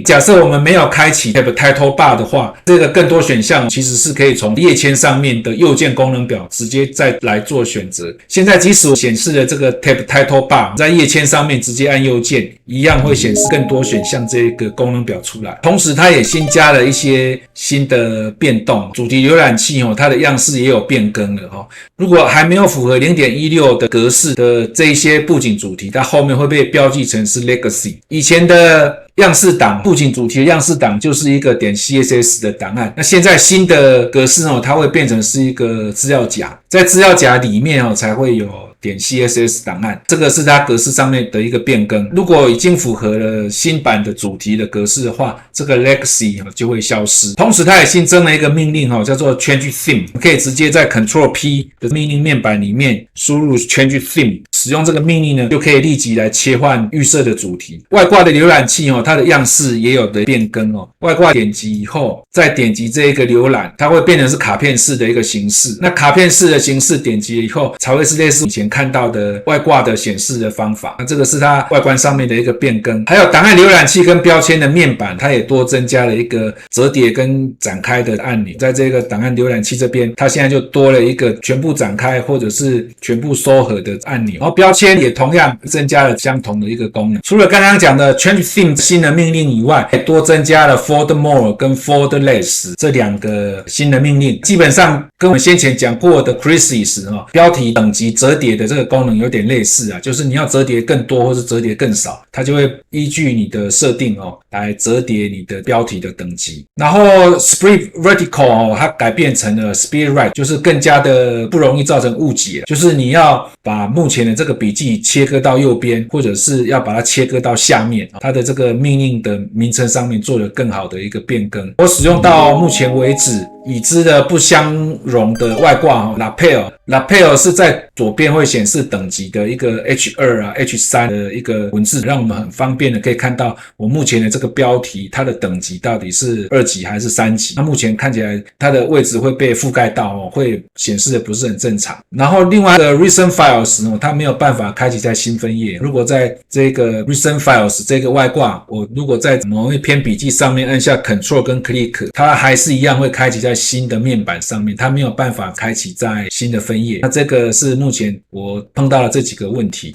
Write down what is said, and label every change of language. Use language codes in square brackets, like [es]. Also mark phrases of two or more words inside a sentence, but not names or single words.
[zh] 假設我們沒有開啟 Tab Title Bar 的話，這個更多選項其實是可以從頁籤上面的右鍵功能表直接再來做選擇。現在即使我顯示了這個 Tab Title Bar 在頁籤上面直接按右鍵，一樣會顯示更多選項這個功能表出來。同時它也新加了一些新的變動，主題瀏覽器它的樣式也有變更了如果還沒有符合 0.16 的格式的這一些布景主題，它後面會被標記成是 Legacy。以前的樣式檔，布景主題的樣式檔就是一個 .css 的檔案，那現在新的格式它會變成是一個資料夾，在資料夾裡面才會有.css 檔案，這個是它格式上面的一個變更。如果已經符合了新版的主題的格式的話，這個 Legacy 就會消失。同時它也新增了一個命令叫做 Change Theme，可以直接在 Ctrl P 的命令面板裡面輸入 Change Theme，使用這個命令呢，就可以立即來切換預設的主題。外掛的瀏覽器它的樣式也有的變更外掛點擊以後，再點擊這一個瀏覽，它會變成是卡片式的一個形式。那卡片式的形式點擊了以後，才會是類似以前看到的外掛的顯示的方法。那這個是它外觀上面的一個變更。還有檔案瀏覽器跟標籤的面板，它也多增加了一個折疊跟展開的按鈕。在這個檔案瀏覽器這邊，它現在就多了一個全部展開或者是全部收合的按鈕。然後標籤也同樣增加了相同的一個功能。除了剛剛講的 Change Theme 新的命令以外，還多增加了 Fold More 跟 Fold Less 這兩個新的命令。基本上跟我們先前講過的 Crisis 標題等級折疊的這個功能有點類似啊，就是你要折疊更多或是折疊更少，它就會依據你的設定來折疊你的標題的等級。然後 Split Vertical 它改變成了 Split Right， 就是更加的不容易造成誤解，就是你要把目前的这個筆記切割到右邊，或者是要把它切割到下面，它的這個命令的名稱上面做了更好的一個變更。我使用到目前為止已知的不相容的外掛 Lapel 是在左邊會顯示等級的一個 H2 啊 H3 的一個文字，讓我們很方便的可以看到我目前的這個標題它的等級到底是2級還是3級。那目前看起來它的位置會被覆蓋到会顯示的不是很正常。然後另外的 Recent Files 它沒有辦法開啟在新分頁。如果在這個 Recent Files 這個外掛，我如果在某一篇筆記上面按下 Ctrl 跟 Click， 它還是一樣會開啟在新的面板上面，它沒有辦法開啟在新的分頁。那這個是目前我碰到了這幾個問題。